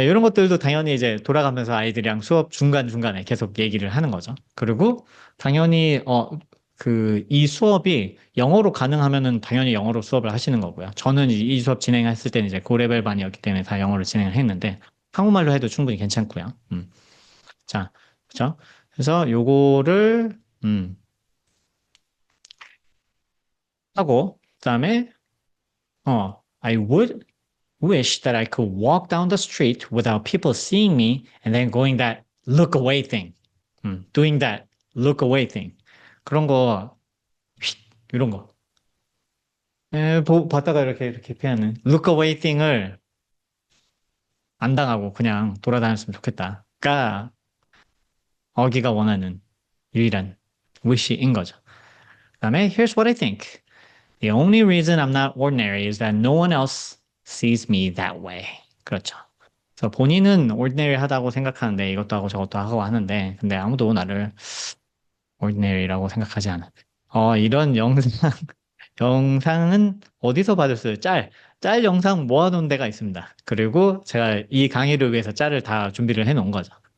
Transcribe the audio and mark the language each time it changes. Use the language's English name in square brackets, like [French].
[Korean] 네, 이런 것들도 당연히 이제 돌아가면서 아이들이랑 수업 중간중간에 계속 얘기를 하는 거죠. 그리고 당연히, 이 수업이 영어로 가능하면은 당연히 영어로 수업을 하시는 거고요. 저는 이 수업 진행했을 때는 이제 고레벨 반이었기 때문에 다 영어로 진행을 했는데, 한국말로 해도 충분히 괜찮고요. 자, 그죠? 그래서 요거를, 하고, 그다음에, [English] I would wish that I could walk down the street without people seeing me and then going that look away thing. doing that look away thing. [Korean] 그런 거, 휙, 이런 거. 봤다가 이렇게 피하는 look away thing을 안 당하고 그냥 돌아다녔으면 좋겠다가 어기가 원하는 유일한 wish인 거죠. 그다음에 [English] here's what I think. The only reason I'm not ordinary is that no one else sees me that way. [Korean] 그렇죠. 그래서 본인은 ordinary 하다고 생각하는데 이것도 하고 저것도 하고 하는데 근데 아무도 나를 ordinary라고 생각하지 않아. 이런 영상은 어디서 받았어요? 짤 영상 모아놓은 데가 있습니다. 그리고 제가 이 강의를 위해서 짤을 다 준비를 해놓은 거죠.